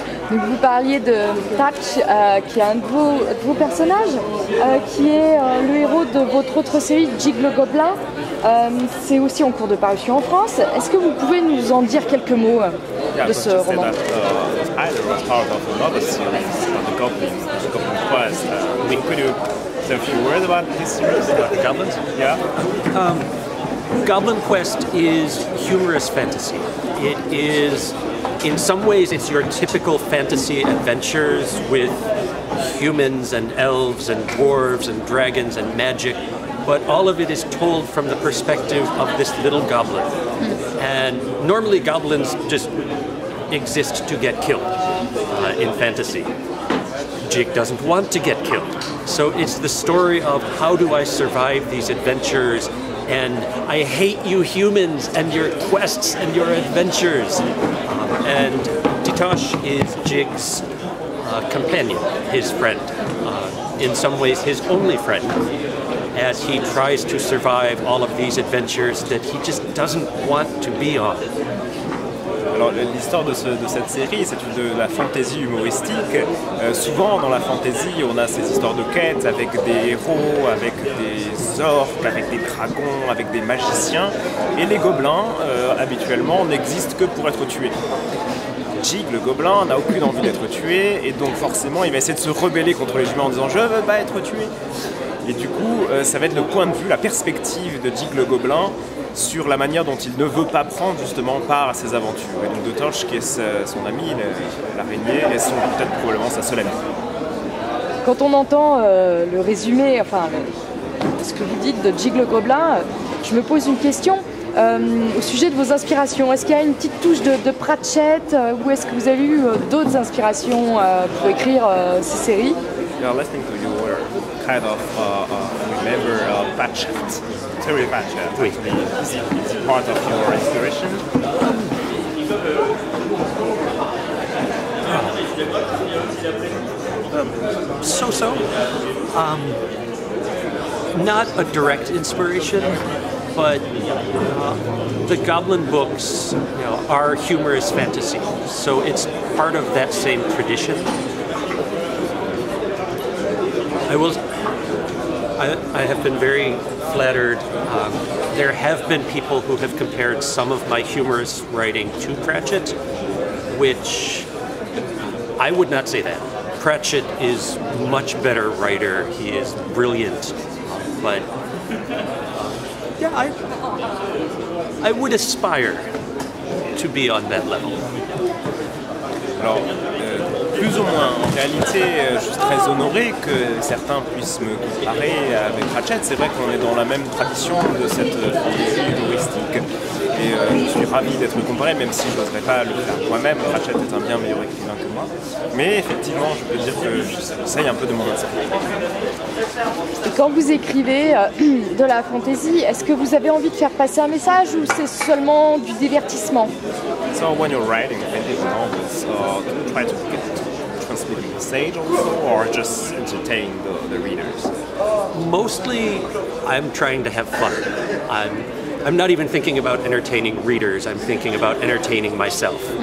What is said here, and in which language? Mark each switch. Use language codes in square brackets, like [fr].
[fr] Donc vous parliez de Patch, qui est un de vos personnages, qui est le héros de votre autre série, Jig le Gobelin. C'est aussi en cours de parution en France. Est-ce que vous pouvez nous en dire quelques mots de ce roman? [en] Either was part of another series of the Goblins, the Goblin Quest. Could you say a few words about this series, about the Goblins? Yeah. Goblin Quest is humorous fantasy. It is, in some ways, it's your typical fantasy adventures with humans and elves and dwarves and dragons and magic, but all of it is told from the perspective of this little goblin. And normally goblins just exist to get killed in fantasy. Jig doesn't want to get killed. So it's the story of how do I survive these adventures, and I hate you humans and your quests and your adventures. And Titosh is Jig's companion, his friend, in some ways his only friend, as he tries to survive all of these adventures that he just doesn't want to be on. [fr] Alors l'histoire de cette série, c'est de la fantaisie humoristique. Souvent dans la fantaisie, on a ces histoires de quêtes avec des héros, avec des orques, avec des dragons, avec des magiciens. Et les gobelins, habituellement, n'existent que pour être tués. Jig, le gobelin, n'a aucune envie d'être tué, et donc forcément il va essayer de se rebeller contre les humains en disant « je veux pas être tué ». Et du coup, ça va être le point de vue, la perspective de Jig le gobelin sur la manière dont il ne veut pas prendre justement part à ses aventures. Et donc de Torch, qui est son ami, l'araignée, est peut-être probablement sa seule amie. Quand on entend le résumé, enfin ce que vous dites de Jig le gobelin, je me pose une question au sujet de vos inspirations. Est-ce qu'il y a une petite touche de Pratchett ou est-ce que vous avez eu d'autres inspirations pour écrire ces séries? [en] Yeah, listening to you were kind of remember Pratchett Terry Pratchett. [fr] Oui. [en] Is it part of your inspiration? So. Not a direct inspiration, but the Goblin books, are humorous fantasy, so it's part of that same tradition. I have been very flattered. There have been people who have compared some of my humorous writing to Pratchett, which I would not say that. Pratchett is much better writer. He is brilliant, but yeah, I would aspire to be on that level. [fr] Alors, plus ou moins. En réalité, je suis très honoré que certains puissent me comparer avec Pratchett. C'est vrai qu'on est dans la même tradition de cette fantaisie humoristique. Et je suis ravi d'être comparé, même si je n'oserais pas le faire moi-même. Pratchett est un bien meilleur écrivain que moi. Mais effectivement, je peux dire que j'essaye un peu de m'en inspirer. Et quand vous écrivez de la fantaisie, est-ce que vous avez envie de faire passer un message ou c'est seulement du divertissement? [en] So when you're writing fantasy novels, do you try to transmit a message also, or just entertain the readers? Mostly, I'm trying to have fun. I'm not even thinking about entertaining readers. I'm thinking about entertaining myself.